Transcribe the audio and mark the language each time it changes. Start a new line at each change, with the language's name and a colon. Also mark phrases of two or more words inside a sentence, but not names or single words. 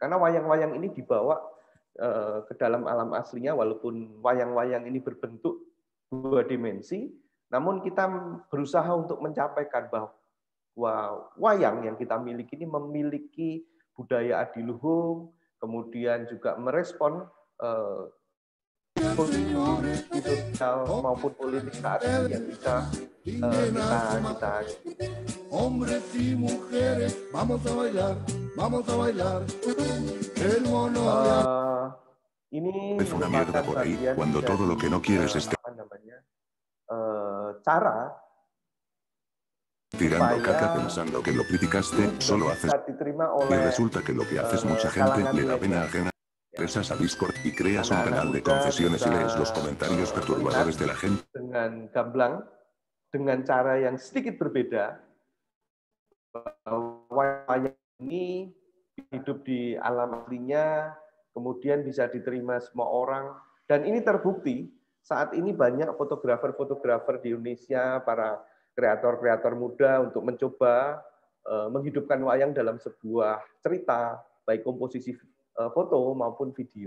Indonesian: Karena wayang-wayang ini dibawa ke dalam alam aslinya, walaupun wayang-wayang ini berbentuk 2 dimensi, namun kita berusaha untuk mencapaikan bahwa wayang yang kita miliki ini memiliki budaya adiluhung, kemudian juga merespon kondisi sosial maupun politik saat ini yang bisa kita
Spanish: Hombres y mujeres, vamos a bailar, vamos a bailar. El mono ini es una mierda por ahí, cuando todo lo que no quieres es cara tirando caca pensando que lo criticaste, solo haces y resulta que lo que haces mucha gente le da pena ajena. Regresas a Discord y creas un canal de confesiones y lees los comentarios perturbadores de la gente.
Indonesian: Dengan gamblang, dengan cara yang sedikit berbeda, wayang ini hidup di alam aslinya, kemudian bisa diterima semua orang, dan ini terbukti saat ini banyak fotografer-fotografer di Indonesia, para kreator-kreator muda untuk mencoba menghidupkan wayang dalam sebuah cerita, baik komposisi foto maupun video.